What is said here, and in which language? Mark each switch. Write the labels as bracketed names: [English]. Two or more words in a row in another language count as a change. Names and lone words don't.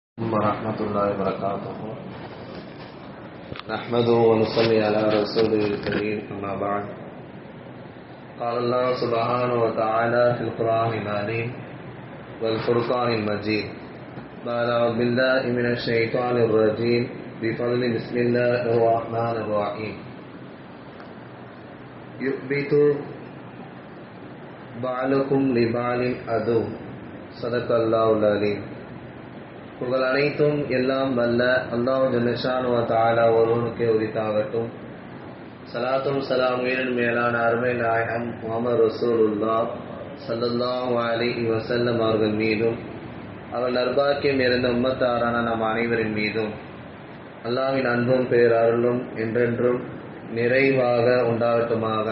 [Arabic] ورحمة الله وبركاته نحمده ونصلي على رسوله الكريم أما بعد قال الله سبحانه وتعالى في القرآن العظيم والفرقان المجيد بعد أعوذ بالله من الشيطان الرجيم بفضل بسم الله الرحمن الرحيم يثبت بعضكم لبعض عدو صدق الله العظيم. [Tamil] புகழ் அனைத்தும் எல்லாம் வல்ல அல்லாஹ் [Arabic] جل شأنه وتعالى [Tamil] ஒருவனுக்கே உரித்தாகட்டும். ஸலாத்தும் ஸலாமும் மேலான அருமை நாயகம் முஹம்மது ரசூலுல்லாஹ் [Arabic] صلى الله عليه وسلم [Tamil] அவர்கள் மீதும் அவர் நற்பாக்கியம் நிறைந்த உம்மத்தாரான நம் அனைவரின் மீதும் அல்லாஹ்வின் அன்பும் பேரருளும் என்றென்றும் நிறைவாக உண்டாகட்டுமாக.